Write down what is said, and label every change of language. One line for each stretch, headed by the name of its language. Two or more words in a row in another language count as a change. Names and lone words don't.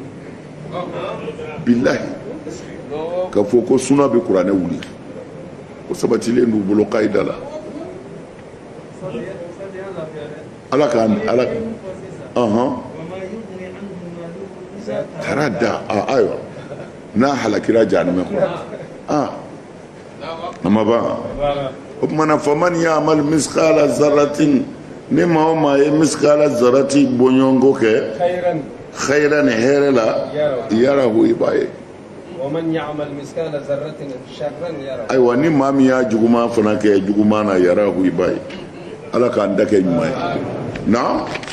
Bambara: bilahi ka fɔ ko sunna bɛ kuranɛ wuli o sabatilen d'u bolo kayida la ala tara da ayiwa n'a halakira jahanama kɔnɔ nama ban o tumana
Arabic: فمن يعمل مثقال ذرة
Bambara: ni maa o maa ye miskala zarrati bɔɲɔgɔnko kɛ khayran hɛrɛ la yarahu i b'a ye ayiwa ni maa min y'a juguman fana kɛ juguman na yarahu i b'a ye ala k'an da kɛ ɲuman ye na